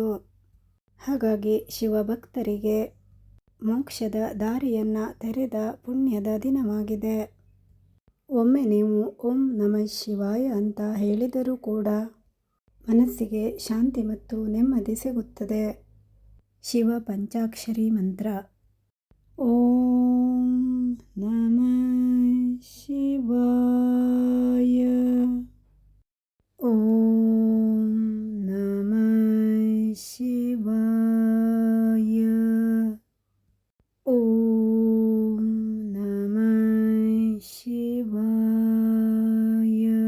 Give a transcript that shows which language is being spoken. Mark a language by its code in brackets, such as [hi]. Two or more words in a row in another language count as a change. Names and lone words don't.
[kn] ಹಾಗಾಗಿ ಶಿವಭಕ್ತರಿಗೆ ಮೋಕ್ಷದ ದಾರಿಯನ್ನು ತೆರೆದ ಪುಣ್ಯದ ದಿನವಾಗಿದೆ. ಒಮ್ಮೆ ನೀವು [sa] ಓಂ ನಮಃ ಶಿವಾಯ [kn] ಅಂತ ಹೇಳಿದರೂ ಕೂಡ ಮನಸ್ಸಿಗೆ ಶಾಂತಿ ಮತ್ತು ನೆಮ್ಮದಿ ಸಿಗುತ್ತದೆ. ಶಿವ ಪಂಚಾಕ್ಷರಿ ಮಂತ್ರ: [sa] ಓಂ ನಮಃ ಶಿವಾಯ, ಓಂ ನಮಃ ಶಿವಾಯ, ಓಂ ನಮಃ ಶಿವಾಯ,